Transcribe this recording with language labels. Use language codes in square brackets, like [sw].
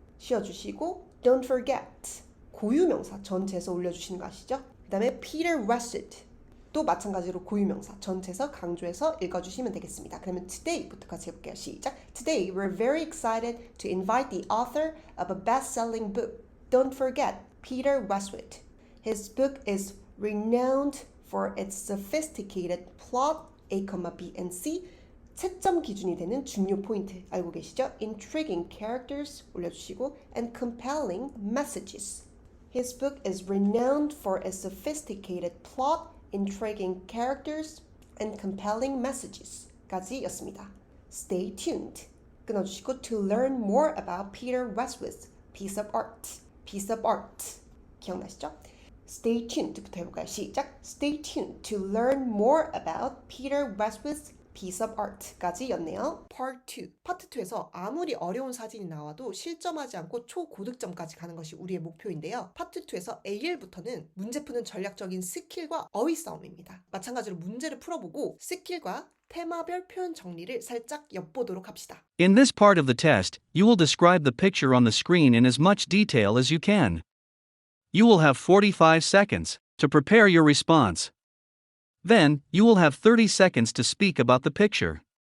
[ko] 씌워주시고 [en] don't forget [ko] 고유명사 전체에서 올려주시는 거 아시죠? 그 다음에 Peter Wessett 또 마찬가지로 고유명사 전체에서 강조해서 읽어주시면 되겠습니다. 그러면 today부터 같이 해볼게요. 시작. [en] Today we're very excited to invite the author of a best-selling book. Don't forget Peter Westwood. His book is renowned for its sophisticated plot, A, B, and C. [ko] 채점 기준이 되는 중요 포인트 알고 계시죠? [en] Intriguing characters [ko] 올려주시고 [en] and compelling messages. His book is renowned for its sophisticated plot, intriguing characters, and compelling messages [ko] 까지였습니다. [en] Stay tuned. [ko] 끊어주시고 [en] to learn more about Peter Westwood's piece of art. piece of art. [ko] 기억나시죠? [en] Stay tuned [ko] 부터 해볼까요? 시작. [en] Stay tuned to learn more about Peter Westwood's piece of art [ko] 까지였네요. [en] Part 2. [ko] 파트 2에서 아무리 어려운 사진이 나와도 실점하지 않고 초고득점까지 가는 것이 우리의 목표인데요. 파트 2에서 AL부터는 문제 푸는 전략적인 스킬과 어휘 싸움입니다. 마찬가지로 문제를 풀어보고 스킬과 테마별 표현 정리를 살짝 엿보도록 합시다. [en] In this part of the test, you will describe the picture on the screen in as much detail as you can. You will have 45 seconds to prepare your response. Then, you will have 30 seconds to speak about the picture.